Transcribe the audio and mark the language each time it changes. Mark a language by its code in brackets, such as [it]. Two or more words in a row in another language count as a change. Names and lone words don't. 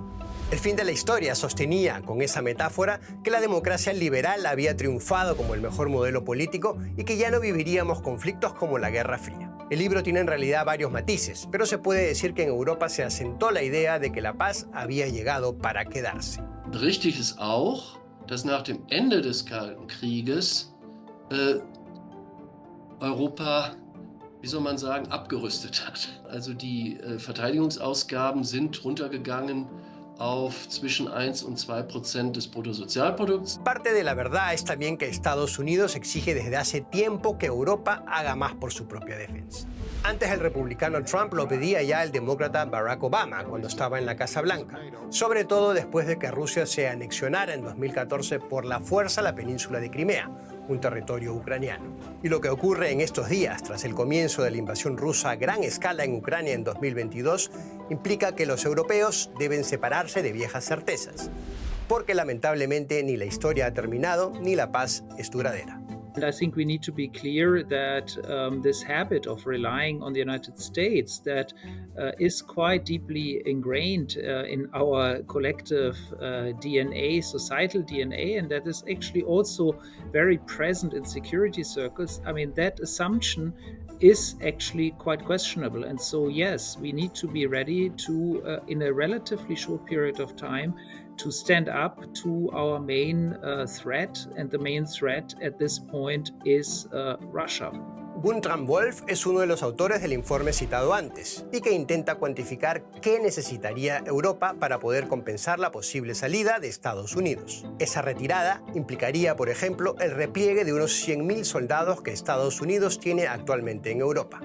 [es] El fin de la historia sostenía, con esa metáfora, que la democracia liberal había triunfado como el mejor modelo político y que ya no viviríamos conflictos como la Guerra Fría. El libro tiene en realidad varios matices, pero se puede decir que en Europa se asentó la idea de que la paz había llegado para quedarse. [de] Richtig ist auch, dass nach dem Ende des Kalten Krieges Europa, wie soll man sagen, abgerüstet hat. Also die Verteidigungsausgaben sind runtergegangen auf zwischen 1 und 2% des Bruttosozialprodukts. [es] Parte de la verdad es también que Estados Unidos exige desde hace tiempo que Europa haga más por su propia defensa. Antes el republicano Trump lo pedía ya el demócrata Barack Obama cuando estaba en la Casa Blanca, sobre todo después de que Rusia se anexionara en 2014 por la fuerza la península de Crimea, un territorio ucraniano. Y lo que ocurre en estos días, tras el comienzo de la invasión rusa a gran escala en Ucrania en 2022, implica que los europeos deben separarse de viejas certezas, porque lamentablemente ni la historia ha terminado ni la paz es duradera. [en] And I think we need to be clear that this habit of relying on the United States that is quite deeply ingrained in our collective DNA, societal DNA, and that is actually also very present in security circles. I mean, that assumption is actually quite questionable. And so, yes, we need to be ready to, in a relatively short period of time, to stand up to our main threat, and the main threat at this point is Russia. [es] Guntram Wolf es uno de los autores del informe citado antes y que intenta cuantificar qué necesitaría Europa para poder compensar la posible salida de Estados Unidos. Esa retirada implicaría, por ejemplo, el repliegue de unos 100.000 soldados que Estados Unidos tiene actualmente en Europa.